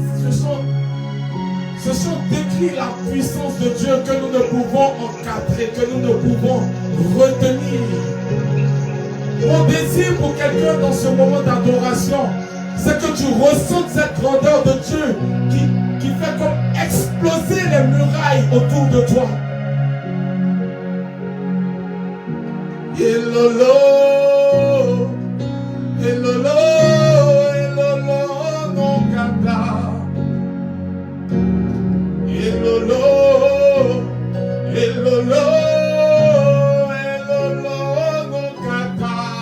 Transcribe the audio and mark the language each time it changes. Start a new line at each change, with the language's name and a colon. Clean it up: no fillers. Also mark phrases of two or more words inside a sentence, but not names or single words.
French: Ce chant décrit la puissance de Dieu que nous ne pouvons encadrer, que nous ne pouvons retenir. Mon désir pour quelqu'un dans ce moment d'adoration, c'est que tu ressentes cette grandeur de Dieu qui fait comme exploser les murailles autour de toi.
Ewe: Elolo, Elolo, Elolo, non kata. Elolo, Elolo, Elolo, non kata.